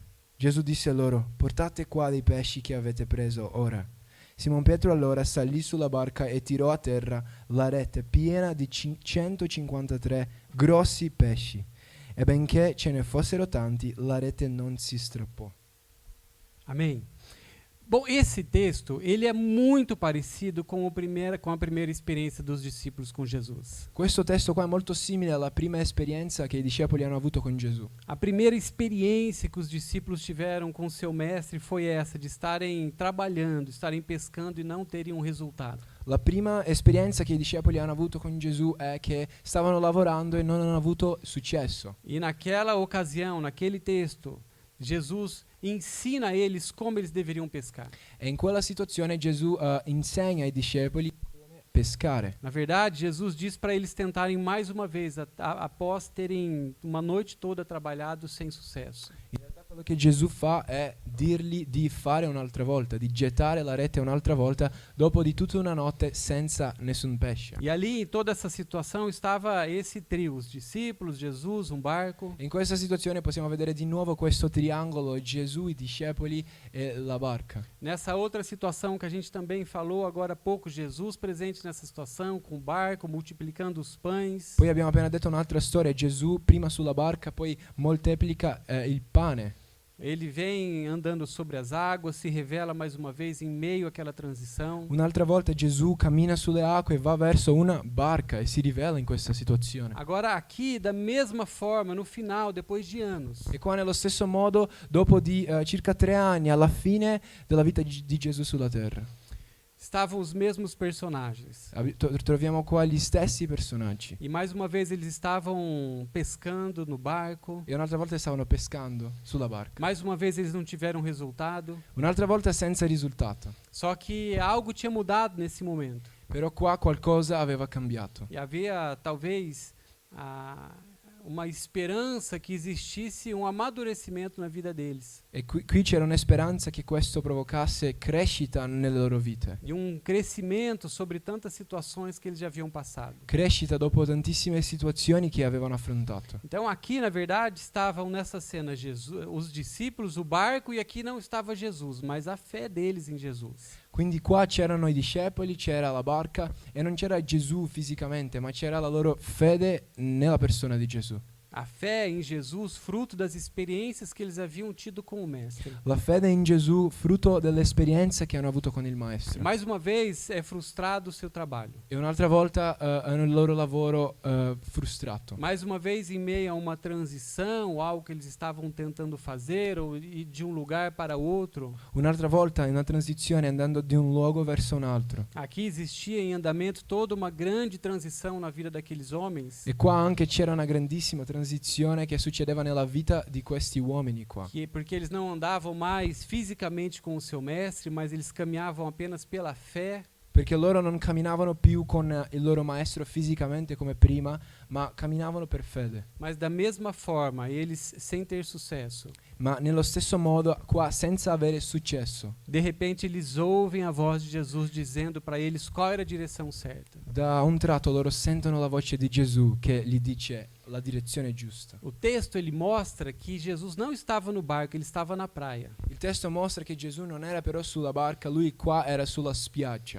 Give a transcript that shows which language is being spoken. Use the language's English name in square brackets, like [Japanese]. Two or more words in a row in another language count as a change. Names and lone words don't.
[Italian] Gesù disse a loro: portate qua dei pesci che avete preso ora. Simon Pietro allora salì sulla barca e tirò a terra la rete piena di 153 grossi pesci. E benché ce ne fossero tanti, la rete non si strappò. [Portuguese] Amém? Bom, esse texto, ele é muito parecido com a primeira experiência dos discípulos com Jesus. [Italian] Questo testo qua è molto simile alla prima esperienza che i discepoli hanno avuto con Gesù. [Portuguese] A primeira experiência que os discípulos tiveram com seu mestre foi essa, de estarem trabalhando, estarem pescando e não terem um resultado. [Italian] La prima esperienza che i discepoli hanno avuto con Gesù è che stavano lavorando e non hanno avuto successo. [Portuguese] E naquela ocasião, naquele texto, Jesus ensina a eles como eles deveriam pescar. [Italian] E in quella situazione Gesù insegna ai discepoli come pescare. [Portuguese] Na verdade, Jesus diz para eles tentarem mais uma vez, após terem uma noite toda trabalhado sem sucesso. [Italian] In realtà quello che Gesù fa è dirgli di fare un'altra volta, di gettare la rete un'altra volta dopo di tutta una notte senza nessun pesce. [Portuguese] E ali, em toda essa situação, estava esse trio, os discípulos, Jesus, um barco. [Italian] In questa situazione possiamo vedere di nuovo questo triangolo, Gesù, i discepoli e la barca. [Portuguese] Nessa outra situação que a gente também falou agora há pouco, Jesus presente nessa situação, com o barco, multiplicando os pães. [Italian] Poi abbiamo appena detto un'altra storia, Gesù prima sulla barca, poi moltiplica il pane. [Portuguese] Ele vem andando sobre as águas, se revela mais uma vez em meio àquela transição. [Italian] Un'altra volta Gesù cammina sulle acque e va verso una barca e si rivela in questa situazione. [Portuguese] Agora aqui, da mesma forma, no final, depois de anos, [Italian] E qua nello stesso modo, dopo di circa 3 anni, alla fine della vita di Gesù sulla terra, [Portuguese] estavam os mesmos personagens. [Italian] Troviamo qua gli stessi personaggi. [Portuguese] E mais uma vez eles estavam pescando no barco. [Italian] E un'altra volta stavano pescando sulla barca. [Portuguese] Mais uma vez eles não tiveram resultado. [Italian] Un'altra volta senza risultato. [Portuguese] Só que algo tinha mudado nesse momento. [Italian] Però qua qualcosa aveva cambiato. [Portuguese] E havia talvez uma esperança que existisse um amadurecimento na vida deles. [Italian] E qui c'era una speranza che questo provocasse crescita nelle loro vite. [Portuguese] E um crescimento sobre tantas situações que eles já haviam passado. [Italian] Crescita dopo tantissime situazioni che avevano affrontato. [Portuguese] Então aqui, na verdade, estavam nessa cena Jesus, os discípulos, o barco, e aqui não estava Jesus, mas a fé deles em Jesus. [Italian] Quindi qua c'erano i discepoli, c'era la barca e non c'era Gesù fisicamente, ma c'era la loro fede nella persona di Gesù. [Portuguese] A fé em Jesus, fruto das experiências que eles haviam tido com o Mestre. [Italian] La fede in Gesù, frutto delle esperienze che hanno avuto con il Maestro. [Portuguese] Mais uma vez é frustrado o seu trabalho. [Italian] E un'altra volta hanno il loro lavoro frustrato. [Portuguese] Mais uma vez em meio a uma transição, algo que eles estavam tentando fazer, ou ir de um lugar para outro. [Italian] Un'altra volta in una transizione andando di un luogo verso un altro. [Portuguese] Aqui existia em andamento toda uma grande transição na vida daqueles homens. [Italian] E qua anche c'era una grandissima transizione che succedeva nella vita di questi uomini qua. [Portuguese] Porque eles não andavam mais fisicamente com o seu mestre, mas eles caminhavam apenas pela fé. [Italian] Perché loro non camminavano più con il loro maestro fisicamente come prima, ma camminavano per fede. [Portuguese] Mas da mesma forma, eles sem ter sucesso. [Italian] Ma nello stesso modo qua senza avere successo. [Portuguese] De repente eles ouvem a voz de Jesus dizendo para eles qual era a direção certa. [Italian] Da un tratto loro sentono la voce di Gesù che gli dice la direzione giusta. [Portuguese] O texto ele mostra que Jesus não estava no barco, ele estava na praia. [Italian] Il testo mostra che Gesù non era però sulla barca, lui qua era sulla spiaggia.